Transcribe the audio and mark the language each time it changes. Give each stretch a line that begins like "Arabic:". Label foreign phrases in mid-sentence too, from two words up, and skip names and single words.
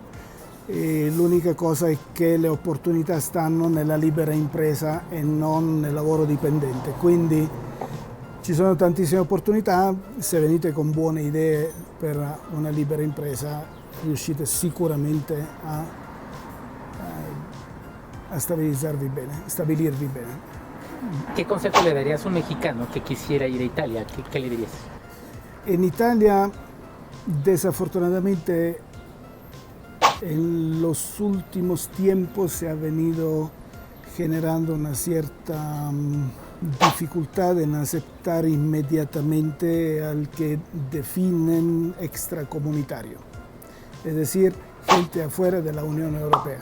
Italian: L'unica cosa è che le opportunità stanno nella libera impresa e non nel lavoro dipendente, quindi ci sono tantissime opportunità. Se venite con buone idee per una libera impresa riuscite sicuramente a stabilirvi bene.
Spanish: ¿Qué consejo le darías a un mexicano que quisiera ir a Italia? ¿Qué le dirías? En Italia, desafortunadamente, en los últimos tiempos se ha venido generando una cierta dificultad en aceptar inmediatamente al que definen extracomunitario, es decir, gente afuera de la Unión Europea.